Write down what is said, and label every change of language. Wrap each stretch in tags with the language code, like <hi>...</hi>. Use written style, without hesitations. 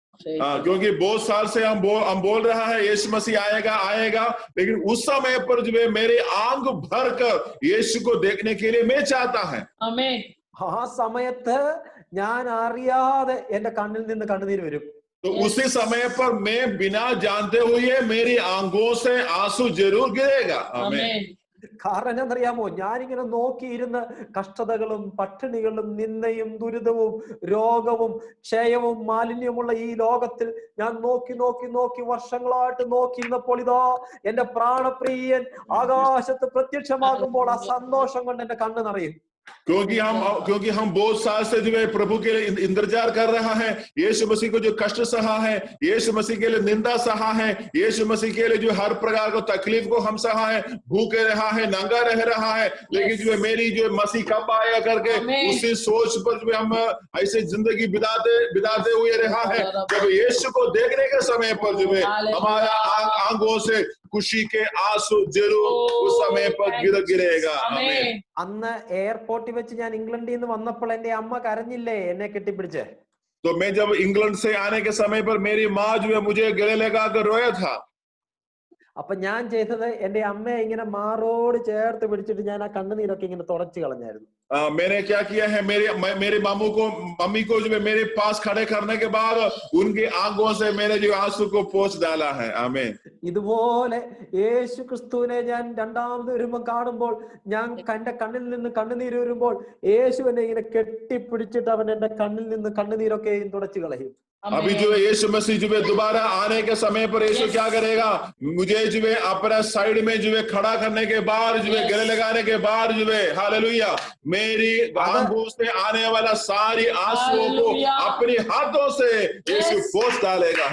<hi>क्योंकि बहुत साल से हम बोल रहा है यीशु मसीह आएगा, लेकिन उस समय पर जो है मेरे आंख भर कर यीशु को देखने के लिए मैं चाहता है.</hi> <ml>ആ സമയത്ത് ഞാൻ അറിയാതെ എന്റെ കണ്ണിൽ നിന്ന് കണ്ണുനീര് വരും.</ml> <hi>तो उसी समय पर मैं बिना जानते हुए मेरी आंखों से आंसू जरूर गिरेगा. आमीन.</hi> <ml>കാരണം എന്താണെന്നറിയാമോ, ഞാനിങ്ങനെ നോക്കിയിരുന്ന് കഷ്ടതകളും പട്ടിണികളും നിന്ദയും ദുരിതവും രോഗവും ക്ഷയവും മാലിന്യമുള്ള ഈ ലോകത്തിൽ ഞാൻ നോക്കി വർഷങ്ങളായിട്ട് നോക്കിയിരുന്നപ്പോൾ ഇതാ എന്റെ പ്രാണപ്രിയൻ ആകാശത്ത് പ്രത്യക്ഷമാകുമ്പോൾ ആ സന്തോഷം കൊണ്ട് എന്റെ കണ്ണ് നിറയും.</ml> <hi>क्योंकि हम बहुत साल से जो है प्रभु के लिए इंतजार कर रहा है. यीशु मसीह को जो कष्ट सहा है, यीशु मसीह के लिए निंदा सहा है, यीशु मसीह के लिए जो हर प्रकार को तकलीफ को हम सहा है, भूखे रहा है, नंगा रह रहा है, लेकिन जो है मेरी जो मसीह कब आया करके उसी सोच पर जो हम ऐसे जिंदगी बिताते हुए रहा है. जब यीशु को देखने के समय पर जो है हमारा आंखों से खुशी के आंसू जरूर उस समय पर गिरेगा.</hi> <ml>അന്ന് എയർപോർട്ടിൽ വെച്ച് ഞാൻ ഇംഗ്ലണ്ടിൽ നിന്ന് വന്നപ്പോൾ എന്റെ അമ്മ കരഞ്ഞില്ലേ എന്നെ കെട്ടിപ്പിടിച്ച്?</ml> <hi>तो मैं जब इंग्लैंड से आने के समय पर मेरी माँ जो है मुझे गले लगाकर रोया था.</hi> <ml>അപ്പൊ ഞാൻ ചെയ്തത് എന്റെ അമ്മയെ ഇങ്ങനെ മാറോട് ചേർത്ത് പിടിച്ചിട്ട് ഞാൻ ആ കണ്ണുനീരൊക്കെ ഇങ്ങനെ തുടച്ചു കളഞ്ഞായിരുന്നു.</ml> <hi>मैंने क्या किया है, मेरे मम्मी को जो है मेरे पास खड़े करने के बाद उनकी आंखों से मेरे जो आंसू को पोंछ डाला है. आमीन.</hi> <ml>ഇതുപോലെ യേശു ക്രിസ്തുവിനെ ഞാൻ രണ്ടാമത് വരുമ്പോൾ കാണുമ്പോൾ ഞാൻ എന്റെ കണ്ണിൽ നിന്ന് കണ്ണുനീര് വരുമ്പോൾ യേശു എന്നെ ഇങ്ങനെ കെട്ടിപ്പിടിച്ചിട്ട് അവൻ എന്റെ കണ്ണിൽ നിന്ന് കണ്ണുനീരൊക്കെയും തുടച്ചു കളയും.</ml> <hi>अभी जो है यीशु मसीह जो है दोबारा आने के समय पर यीशु क्या करेगा, मुझे जो है अपना साइड में जो है खड़ा करने के बाद जो है गले लगाने के बाद जो है हालेलुया मेरी आंखों से आने वाला सारी आंसुओं को अपने हाथों से यीशु पोंछ डालेगा.</hi>